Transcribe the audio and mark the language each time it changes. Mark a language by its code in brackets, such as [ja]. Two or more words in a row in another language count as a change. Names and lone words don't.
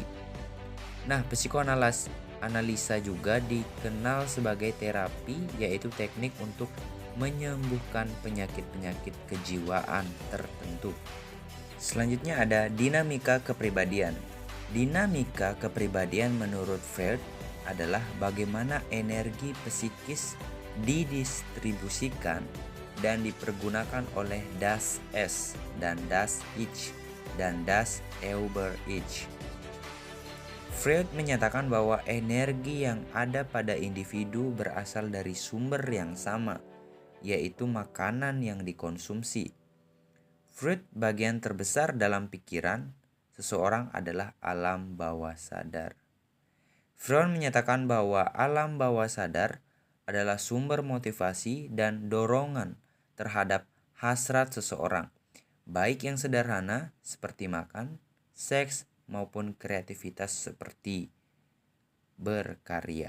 [id] Nah, psikoanalisa juga dikenal sebagai terapi, yaitu teknik untuk menyembuhkan penyakit-penyakit kejiwaan tertentu. Selanjutnya ada dinamika kepribadian. Dinamika kepribadian menurut Freud adalah bagaimana energi psikis didistribusikan dan dipergunakan oleh [de] Das Es [id] dan [de] Das Ich [id] dan [de] Das Über Ich. [id] Freud menyatakan bahwa energi yang ada pada individu berasal dari sumber yang sama, yaitu makanan yang dikonsumsi. Freud bagian terbesar dalam pikiran seseorang adalah alam bawah sadar. Freud menyatakan bahwa alam bawah sadar adalah sumber motivasi dan dorongan terhadap hasrat seseorang, baik yang sederhana seperti makan, seks, maupun kreativitas seperti berkarya.